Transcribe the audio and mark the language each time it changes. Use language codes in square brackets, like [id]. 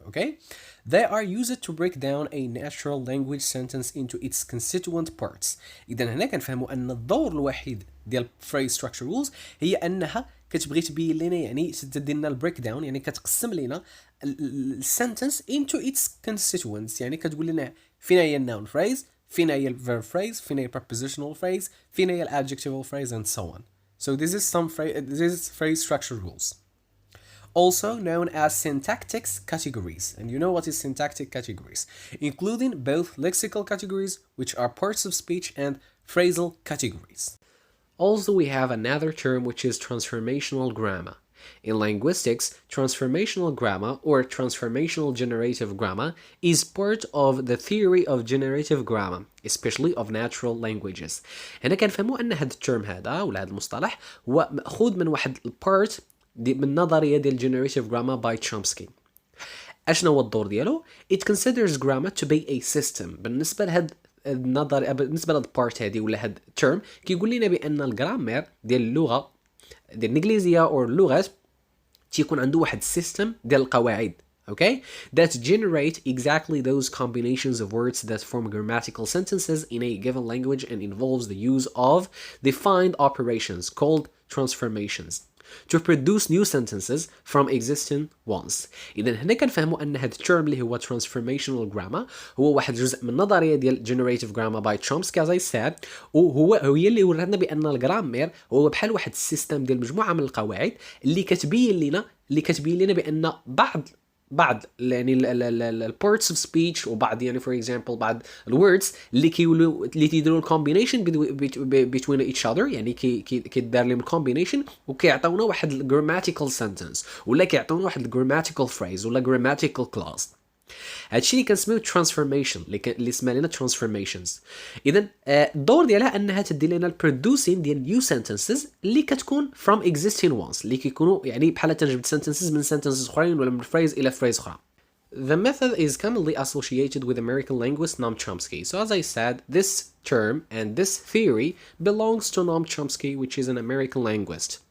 [en] okay they are used to break down a natural language sentence into its constituent parts. [ar] إذا هنا كنفهموا أن الدور الوحيد ديال phrase structure rules هي أنها كتبغي تبين لنا يعني تدير لنا البريك داون، يعني كتقسم لنا السنتنس [en] into its constituents، [ar] يعني كتقول لنا فين هي النون phrase، فين هي الverb phrase، فين هي prepositional phrase، فين هي adjectival phrase [en] and so on. So this is phrase structure rules, also known as syntactic categories. And you know what is syntactic categories, including both lexical categories, which are parts of speech, and phrasal categories. Also, we have another term which is transformational grammar. In linguistics, transformational grammar or transformational generative grammar is part of the theory of generative grammar, especially of natural languages. [ar] هنا كنفهموا أن هذا الترم هذا ولا هذا المصطلح هو مأخوذ من واحد البارت من نظرية ديال [en] generative grammar by Chomsky. [ar] أشنو هو الدور ديالو؟ [en] It considers grammar to be a system. [ar] بالنسبة لهاد النظر بالنسبة لهاد البارت هادي ولا هاد الترم كيقول لنا بأن الجرامير ديال اللغة ديال الإنجليزية أو اللغات تيكون عنده واحد system ديال القواعد. [en] okay that generate exactly those combinations of words that form grammatical sentences in a given language and involves the use of defined operations called transformations to produce new sentences from existing ones. [ar] إذا هنا كنفهموا أن هذا الترم اللي هو transformational grammar هو واحد جزء من النظرية ديال [en] generative grammar by Chomsky as I said، [ar] وهي اللي وراتنا بأن الجرامير هو بحال واحد السيستم ديال مجموعة من القواعد اللي كتبين لنا بأن بعض يعني [en] البارتس of speech [ar] وبعض يعني [en] for example [ar] بعض الوردز اللي تيديروا الكومبينيشن بين [en] each other, [ar] يعني كيدار لهم الكومبينيشن وكيعطيونا واحد الجراماتيكال سنتنس ولا كيعطيونا واحد الجراماتيكال فريز ولا جراماتيكال كلاوز. هادشي اللي كنسميو ترانسفورميشن اللي اسمها لنا ترانسفورميشنز. اذا الدور ديالها انها تدي لنا البرودوسين ديال [en] new sentences [ar] اللي كتكون [en] from existing ones [ar] اللي كيكونوا يعني بحال تنجبد سنتنسز من سنتنسز اخرين ولا من فريز الى فريز اخرى. [en] The method is commonly associated with American linguist Noam Chomsky. So as I said, this term and this theory belongs to Noam Chomsky, which is an American linguist.